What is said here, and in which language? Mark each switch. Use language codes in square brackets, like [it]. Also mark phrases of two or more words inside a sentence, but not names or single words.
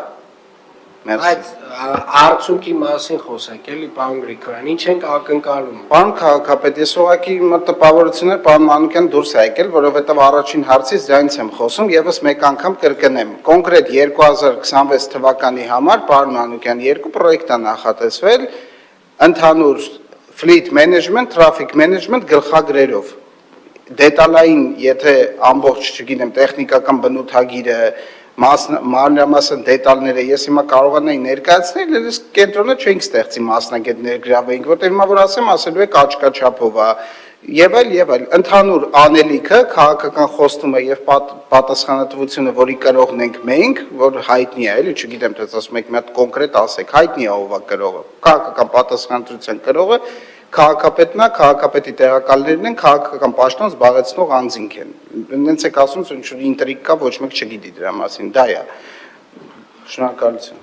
[hy] Բայց արդյունքի մասին խոսենք, էլի պարոն Գրիգորյան, ինչ ենք ակնկալում։ Պարոն քաղաքապետ, ես ուղղակի տպավորություններ պարոն Մանուկյան դուրս է եկել, որովհետև առաջին հարցից դրանից եմ խոսում, եւս մեկ անգամ կրկնեմ։ Կոնկրետ 2026 թվականի համար պարոն Մանուկյան երկու պրոյեկտ է նախատեսվել ընդհանուր [en] fleet management, traffic management [hy] գլխագրերով։ Դետալային, եթե ամբողջ, չգիտեմ, տեխնիկական բնութագիրը մանրամասն դետալները ես հիմա կարողանայի ներկայացնել, ես կենտրոնը չենք ստեղծի մասնագետներ գրավեինք, որտեղ հիմա որ ասելու եք աչքաչափով է, եւ այլ, ընդհանուր անելիքը, քաղաքական խոստումը եւ պատասխանատվությունը, որի կրողն ենք մենք, որ հայտնի է, էլի, չգիտեմ, թե ասում եք մի հատ կոնկրետ ասեք, հայտնի է ով է կրողը, քաղաքական պատասխանատվության կրողը քաղաքապետն է, քաղաքապետի տեղակալներն են, քաղաքական պաշտոն զբաղեցնող անձինք են։ Նենց եք ասում, որ ինչ-որ ինտրիգ կա, ոչ մեկ չգիտի դրա մասին, դա է։ Շնորհակալություն։